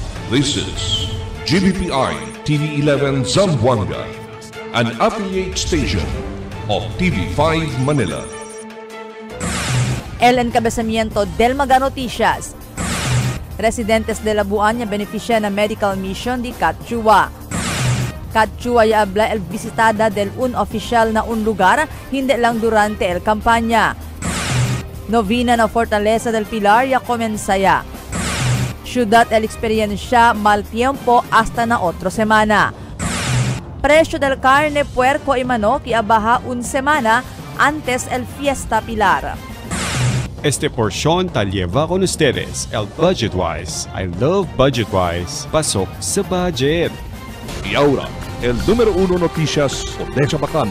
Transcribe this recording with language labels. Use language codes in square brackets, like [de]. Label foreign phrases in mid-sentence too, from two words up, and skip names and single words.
[en] This is GBPI TV11 Zamboanga, an affiliate station of TV5 Manila. [cbk] El encabezamiento del Mega Noticias. Residentes de Labuan beneficia na medical mission di Catchua. Catchua ya habla el visitada del un oficial na un lugar, hindi lang durante el kampanya. Novena na Fortaleza del Pilar ya comensaya. Ciudad el experiencia mal tiempo hasta na otro semana. Presyo del carne, puerco y manok iabaha un semana antes el Fiesta Pilar. Este porción tal lleva con ustedes el Budgetwise. [en] I love Budgetwise. [tl] Pasok sa budget. [cbk] Y ahora, el número 1 noticias por Necha Bacano.